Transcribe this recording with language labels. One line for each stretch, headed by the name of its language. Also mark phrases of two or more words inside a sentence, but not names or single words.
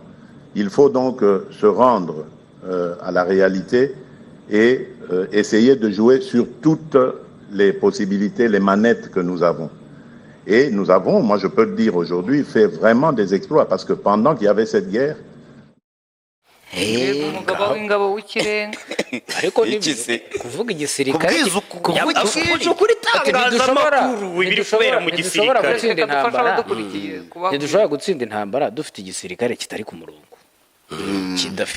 French: Il faut donc se rendre à la réalité et essayer de jouer sur toutes les possibilités, les manettes que nous avons. Et nous avons, moi je peux le dire aujourd'hui, fait vraiment des exploits parce que pendant qu'il y avait cette guerre,
Kinyarwanda: umugabo w'ingabo w'ikirenga ariko kuvuga igisirikare kuri itangazamakuru ibiri kubera mu gisirikare ntidushobora gutsinda intambara dufite igisirikare kitari ku murongo kidafite